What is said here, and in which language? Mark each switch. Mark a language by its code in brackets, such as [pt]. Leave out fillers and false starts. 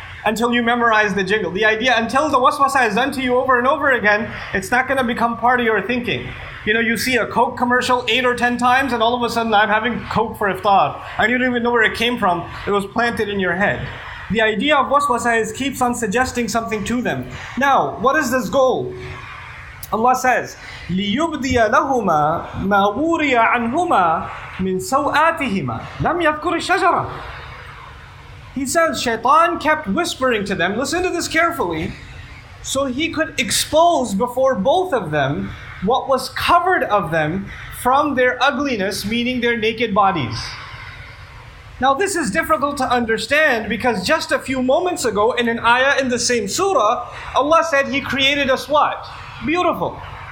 [en] Until you memorize the jingle. The idea, until the waswasa is done to you over and over again, it's not going to become part of your thinking. You know, you see a Coke commercial 8 or 10 times and all of a sudden I'm having Coke for iftar. And you don't even know where it came from. It was planted in your head. The idea of waswasa is keeps on suggesting something to them. Now, what is this goal? Allah says, [ar] لِيُبْدِيَ لَهُمَا مَا وُرِيَ عَنْهُمَا مِنْ سَوْآتِهِمَا لَمْ يَذْكُرِ الشَّجَرَةِ. [en] He says, Shaytan kept whispering to them, listen to this carefully, so he could expose before both of them what was covered of them from their ugliness, meaning their naked bodies. Now this is difficult to understand because just a few moments ago in an ayah in the same surah, Allah said He created us what? Beautiful.